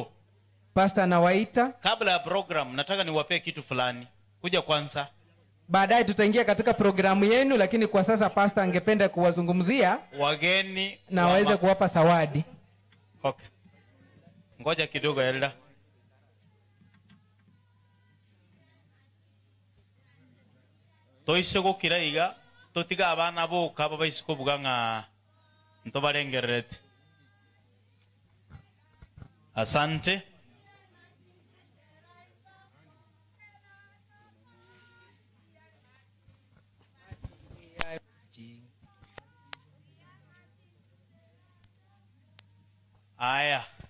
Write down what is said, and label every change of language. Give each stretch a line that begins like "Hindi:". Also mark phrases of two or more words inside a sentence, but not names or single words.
Swahili: Pastor anawaita. Kabla ya program nataka niwapee kitu fulani. Kuja kwanza. Baadaye tutaingia katika programu yenu, lakini kwa sasa pastor angependa kuwazungumzia wageni na waweze kuwapa zawadi. Okay. Ngoja kidogo Elda.
Gusii: Toisego kiraiga totiga abana bo kaba baisiko buganga ntobarengerete.
Swahili: Asante. Aya.